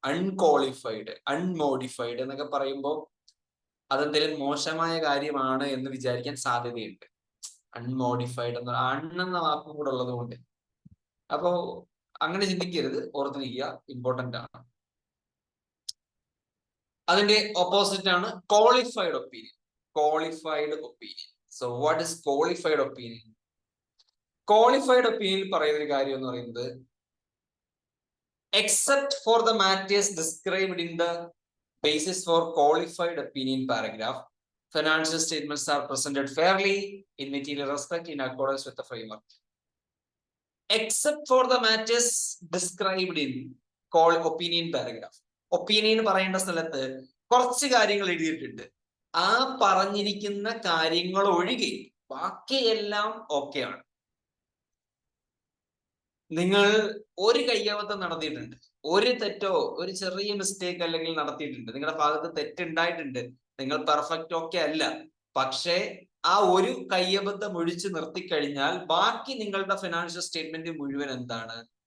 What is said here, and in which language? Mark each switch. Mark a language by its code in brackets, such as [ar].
[ml] Unqualified, unmodified എന്നൊക്കെ പറയുമ്പോൾ അതെന്തെങ്കിലും മോശമായ കാര്യമാണ് എന്ന് വിചാരിക്കാൻ സാധ്യതയുണ്ട്. അൺമോഡിഫൈഡ് എന്ന എന്ന വാക്കും കൂടെ ഉള്ളത് കൊണ്ട്. അപ്പോ അങ്ങനെ ചിന്തിക്കരുത്, ഓർത്തിരിക്കുക, ഇമ്പോർട്ടന്റ് ആണ്. അതിന്റെ ഓപ്പോസിറ്റ് ആണ് qualified opinion. [en] Qualified opinion. So what is qualified opinion? Qualified opinion [ml] പറയുന്ന ഒരു കാര്യം എന്ന് പറയുന്നത്, [en] Except for the matters described in the basis for qualified opinion paragraph, financial statements are presented fairly in material respect in accordance with the framework. Except for the matters described in opinion paragraph. [ml] Opinion പറയേണ്ട സ്ഥലത്ത് കുറച്ച് കാര്യങ്ങൾ എഴുതിയിട്ടുണ്ട്. ആ പറഞ്ഞിരിക്കുന്ന കാര്യങ്ങൾ ഒഴികെ ബാക്കിയെല്ലാം ഓക്കെയാണ്. നിങ്ങൾ ഒരു കയ്യബദ്ധം നടത്തിയിട്ടുണ്ട്, ഒരു തെറ്റോ ഒരു ചെറിയ മിസ്റ്റേക്ക് അല്ലെങ്കിൽ നടത്തിയിട്ടുണ്ട്, നിങ്ങളുടെ ഭാഗത്ത് തെറ്റുണ്ടായിട്ടുണ്ട്, നിങ്ങൾ പെർഫെക്റ്റ് ഓക്കെ അല്ല, പക്ഷേ ആ ഒരു കയ്യബദ്ധം ഒഴിച്ച് നിർത്തിക്കഴിഞ്ഞാൽ ബാക്കി നിങ്ങളുടെ ഫിനാൻഷ്യൽ സ്റ്റേറ്റ്മെന്റ് മുഴുവൻ എന്താണ്?